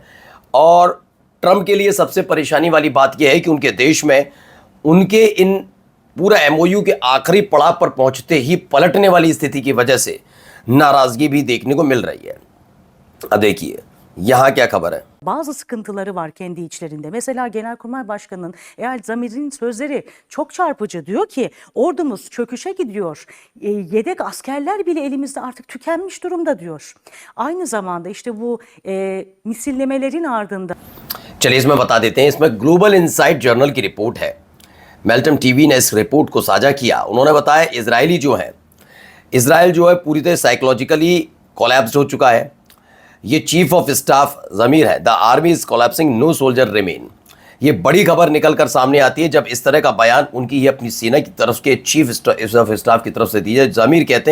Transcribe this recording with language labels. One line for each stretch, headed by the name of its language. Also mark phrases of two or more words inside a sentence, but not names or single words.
Hindi: और ट्रंप के लिए सबसे परेशानी वाली बात यह है कि उनके देश में उनके इन पूरा MOU के आखिरी पड़ाव पर पहुंचते ही पलटने वाली स्थिति की वजह से नाराजगी भी देखने को मिल रही है। अब देखिए यहाँ क्या खबर है।
Turkish: Bazı sıkıntıları var kendi içlerinde. Mesela Genelkurmay Başkanı'nın Eyal Zamir'in sözleri çok çarpıcı. Diyor ki ordumuz çöküşe gidiyor. Yedek askerler bile elimizde artık tükenmiş durumda diyor. Aynı zamanda işte bu misillemelerin ardında.
Hindi: चलिए इसमें बता देते हैं। इसमें ग्लोबल इनसाइट जर्नल की रिपोर्ट है। मेल्टम टीवी ने इस रिपोर्ट को साझा किया। उन्होंने बताया इजराइल जो है पूरी तरह
English: psychologically collapse
Hindi: हो चुका है। ये
English: chief of staff
Hindi: ज़मीर है।
English: The army is collapsing, no soldier remain.
Hindi: ये बड़ी खबर निकल कर सामने आती है जब इस तरह का बयान उनकी ही अपनी सेना की तरफ के
English: chief of staff
Hindi: की तरफ से दी जाए।